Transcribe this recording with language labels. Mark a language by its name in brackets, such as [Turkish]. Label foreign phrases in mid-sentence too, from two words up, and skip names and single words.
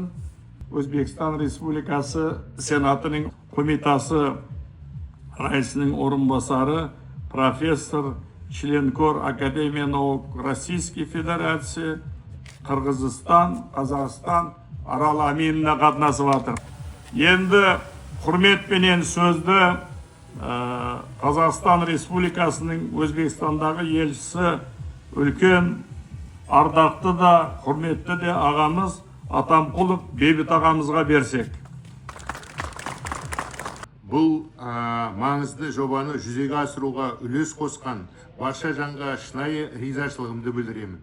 [Uzbek] O'zbekiston Respublikasi Senatining qo'mitasi raisining o'rinbosari, professor, [Russian] членкор Академия наук Российский Федерация, [Uzbek] Qirg'iziston, Qozog'iston Aral Aminna qatnashib o'tir. Endi hurmat bilan so'zni [Kazakh] Қазақстан Республикасының Өзбекстандағы елшісі үлкен ардақты да құрметті де ағамыз Атамқұлов Бейбіт ағамызға берсек. Бұл маңызды жобаны жүзеге асыруға үлес қосқан барша жанға шынайы ризашылығымды білдіремін.